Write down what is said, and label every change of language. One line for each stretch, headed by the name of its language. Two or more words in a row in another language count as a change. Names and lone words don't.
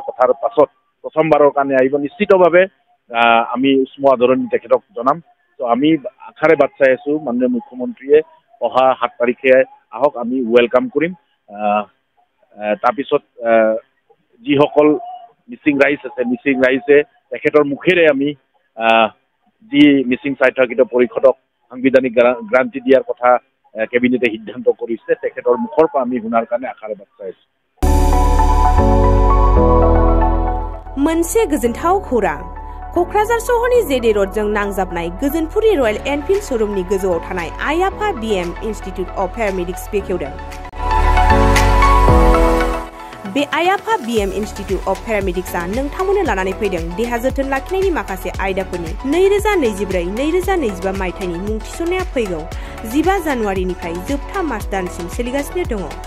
Assamese: কথাৰ পাছত প্ৰথমবাৰৰ কাৰণে আহিব নিশ্চিতভাৱে আমি উষ্ম আদৰণি তেখেতক জনাম তো আমি আশাৰে বাট চাই আছো মাননীয় মুখ্যমন্ত্ৰীয়ে অহা 7 তাৰিখে আহক আমি ওয়েলকাম কৰিম তাৰপিছত যিসকল মিচিং ৰাইজে তেখেতৰ মুখেৰে আমি যি মিচিং সাহিত্য পৰিষদক সাংবিধানিক গ্যাৰান্টি দিয়াৰ কথা কেবিনেটে সিদ্ধান্ত কৰিছে তেখেতৰ মুখৰ পৰা আমি শুনাৰ কাৰণে আশাৰে বাট চাই আছো
Bodo: मोनसे गोजोनथाव खौरां कक्राझार सहरनि जेडे रडजों नांजाबनाय गोजोनपुरी रयेल एनफिल्ड शोरूमनि गोजौआव थानाय आयाफा बीएम इन्स्टिट्यूट अफ पेरामेडिक्स बेखेवदों बे आयाफा बीएम इन्स्टिट्यूट अफ पेरामेडिक्सआ नोंथांमोननो लानानै फैदों देहा जोथोन लाखिनायनि माखासे आयदाफोरनि 2024-2025 मायथाइनि मुं थिसननाया फैगौ 15 जानुवारिनिफ्राय जोबथा मार्च दानसिम सोलिगासिनो दङ